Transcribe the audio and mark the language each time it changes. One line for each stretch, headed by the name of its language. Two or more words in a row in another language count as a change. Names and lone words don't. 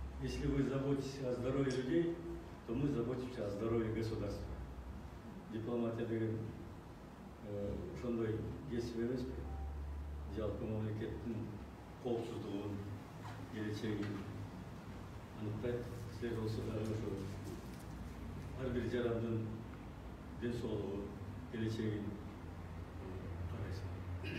Russian: Если вы заботитесь о здоровье людей, то мы заботимся о здоровье государства.
Kyrgyz: Дипломатия деген ошондой кесип эмеспи? Жалпы мамлекеттин коопсуздугун, келечегин аныктайт. Силер болсо дагы ошо ар бир жарандын ден соолугу, келечегин карайсыңар.